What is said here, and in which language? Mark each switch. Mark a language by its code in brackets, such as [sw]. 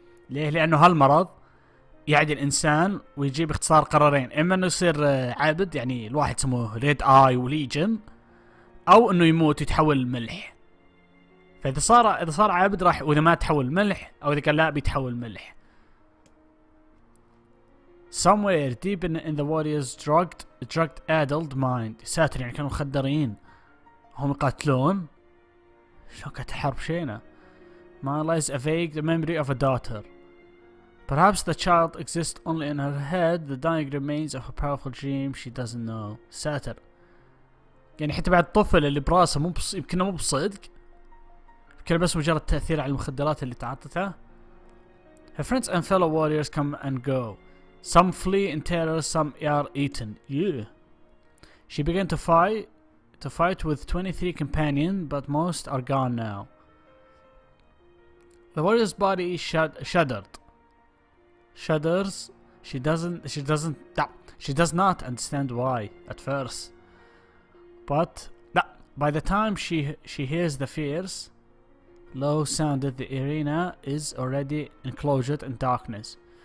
[ar] ليه؟ لأنه هالمرض يعدي الإنسان ويجيب اختصار قرارين، إما إنه يصير عابد، يعني الواحد اسمه ريد آي وليجن، أو إنه يموت ويتحول ملح. فإذا صار عابد راح، وإذا ما تحول ملح، أو إذا قال لا بيتحول ملح. [en] Somewhere deep in the warrior's drugged addled mind. [ar] ساتر، يعني كانوا مخدرين، هم يقاتلون. شو كانت حرب شينة. [en] Ma lies a vague memory of a daughter. Perhaps the child exists only in her head, the dying remains of a powerful dream she doesn't know. [ar] ساتر. يعني حتى بعد الطفل اللي براسه يمكن مو بصدق، يمكن بس مجرد تأثير على المخدرات اللي تعاطتها. [en] Her friends and fellow warriors come and go. Some flee in terror, some are eaten. Yeah. She began to fight with 23 companions, but most are gone now. The warrior's body shudders. She does not understand why at first, but by the time she hears the fierce, low sounded, the arena is already enclosed in darkness.